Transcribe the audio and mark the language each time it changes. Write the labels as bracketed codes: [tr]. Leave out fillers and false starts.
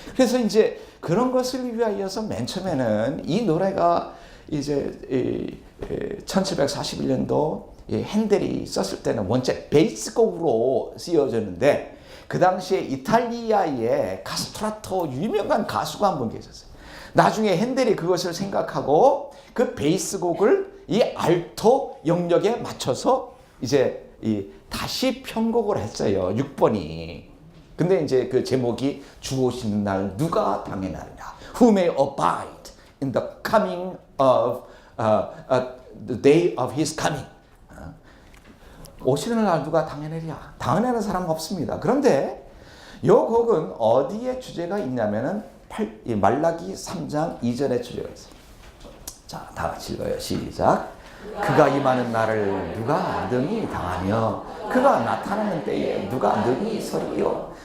[ko] 그래서 이제 그런 것을 위하여서 맨 처음에는 이 노래가 이제 1741년도 핸델이 썼을 때는 원체 베이스곡으로 쓰여졌는데 그 당시에 이탈리아의 카스트라토 유명한 가수가 한 분 계셨어요. 나중에 핸델이 그것을 생각하고 그 베이스곡을 이 알토 영역에 맞춰서 이제 다시 편곡을 했어요. 6번이. 근데 이제 그 제목이 주 오시는 날 누가 당해나리라. [en] Who may abide in the coming of the day of his coming. [ko] 오시는 날 누가 당해내랴. 당해내는 사람 없습니다. 그런데 이 곡은 어디에 주제가 있냐면은 말라기 3장 2절에 주제가 있어요. 자, 다 같이 읽어요. 시작. 그가 임하는 날을 누가 능히 당하며 그가 나타나는 때에 누가 능히 서리요.